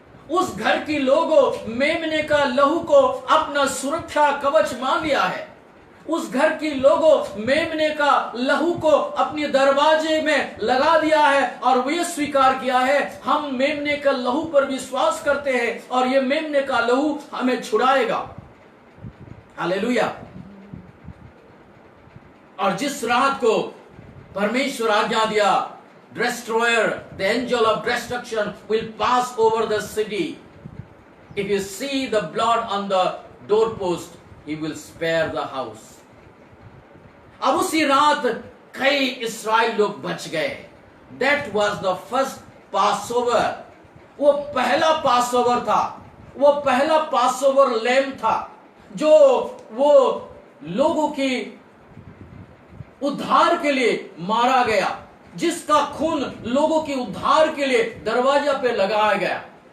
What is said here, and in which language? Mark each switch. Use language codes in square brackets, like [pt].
[hi] उस घर की लोगों मेमने का लहू को अपना सुरक्षा कवच मान लिया है। उस घर की लोगों मेमने का लहू को अपने दरवाजे में लगा दिया है और वे स्वीकार किया है, हम मेमने का लहू पर विश्वास करते हैं और ये मेमने का लहू हमें छुड़ाएगा। हालेलुया। और जिस रात को परमेश्वर आज्ञा दिया, [en] destroyer, the angel of destruction will pass over the city. If you see the blood on the doorpost, he will spare the house. [hi] अब उसी रात कई इस्राएल लोग बच गए। [en] That was the first Passover. [hi] वो पहला पासओवर था, वो पहला पासओवर लैम था जो वो लोगों की उद्धार के लिए मारा गया, जिसका खून लोगों के उद्धार के लिए दरवाजा पे लगाया गया।